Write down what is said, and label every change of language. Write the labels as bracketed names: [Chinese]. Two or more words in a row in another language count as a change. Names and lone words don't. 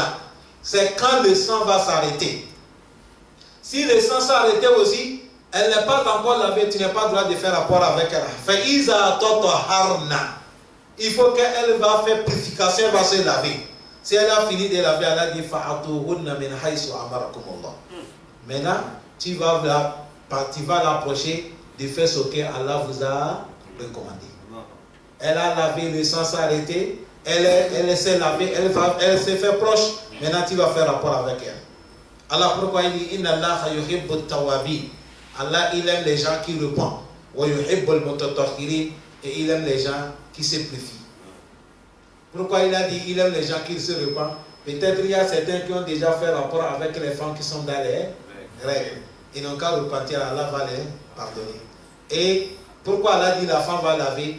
[French] C'est quand le sang va s'arrêter. Si le sang s'est arrêté aussi, elle n'est pas encore lavée, tu n'as pas le droit de faire rapport avec elle. il faut qu'elle va faire purification, elle va se laver. Si elle a fini de laver, elle a dit [Arabic] فأتوهن من حيث أمركم الله. [French] Maintenant, tu vas l'approcher de faire ce que Allah vous a recommandé. Elle a lavé, le sang s'est arrêté, elle s'est lavée, elle s'est fait proche. Maintenant, tu vas faire rapport avec elle. Allah, pourquoi il dit [Arabic] إن الله يحب التوابين. [French] Allah, il aime les gens qui repentent. [Arabic] ويحب المتطهرين. [French] Et il aime les gens qui se purifient. Pourquoi il a dit il aime les gens qui se repentent? Peut-être il y a certains qui ont déjà fait rapport avec les femmes qui sont dans les règles. Ils n'ont qu'à repentir, Allah va les pardonner. Et pourquoi Allah dit la femme va laver?